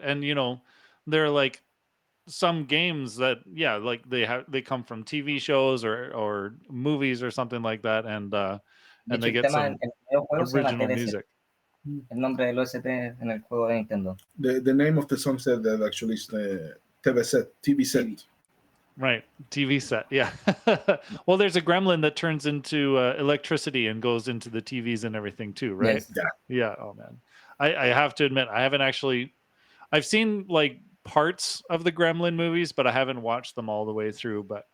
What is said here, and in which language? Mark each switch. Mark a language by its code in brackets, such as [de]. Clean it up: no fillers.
[en] And there are like some games that like they come from TV shows or movies or something like that, and they get some original music. [es] El nombre del OST en el juego de Nintendo. [en] The name of the song set that actually is the TV set. Right, TV set. Yeah. Well, there's a gremlin that turns into electricity and goes into the TVs and everything too, right? Yes. Yeah. Oh man, I have to admit I haven't actually. I've seen like parts of the Gremlin movies, but I haven't watched them all the way through.